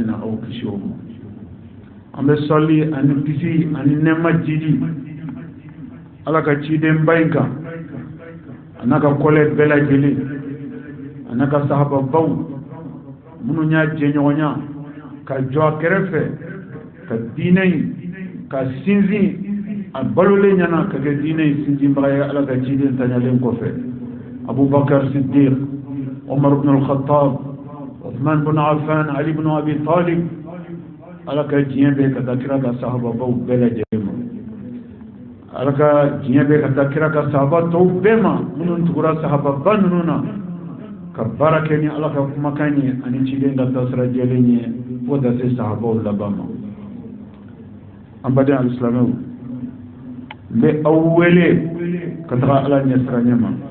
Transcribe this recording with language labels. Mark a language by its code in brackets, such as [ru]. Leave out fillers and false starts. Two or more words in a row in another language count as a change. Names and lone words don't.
[bm] na aw kisi o ma an bɛ sɔli ani kisi ani nɛɛma jidi ala ka ciden ba in kan a n'a ka kɔlɛ bɛɛ lajɛlen a n'a ka sahababaw minnu y'a jɛɲɔgɔnya ka jɔ a kɛrɛfɛ ka diinɛ in ka sinsin a balolen ɲɛna ka kɛ diinɛ in sinsinbaga ye ala ka ciden taɲalen kɔfɛ abubakar siddiq umar ibn al-khattab uthman ibn affan ali ibn abi talib ala ka diɲɛ bɛ ka taa kira ka sahababaw bɛɛ lajɛlen ma ala ka diɲɛ bɛ ka taa kira ka sahaba tɔw bɛɛ ma minnu tugura sahababa ninnu na ka baara kɛ ni ala ka kumakan ye ani ciden ka tasira jɛlen ye fo ka se sahabaw laban ma an baden alisilamɛw n bɛ aw wele ka taga ala ɲɛsiranya ma